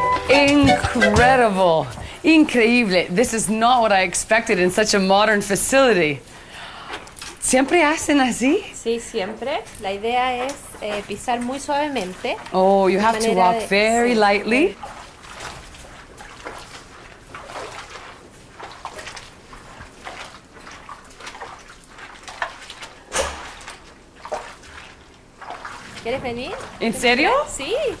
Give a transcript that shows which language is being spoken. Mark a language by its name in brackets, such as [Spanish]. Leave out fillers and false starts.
[English] Incredible! [Spanish] Increíble! [English] This is not what I expected in such a modern facility. [Spanish] ¿Siempre hacen así? Sí, siempre. La idea es pisar muy suavemente. [English] Oh, you have to walk very lightly. [Spanish] ¿Quieres venir? ¿En serio? Sí.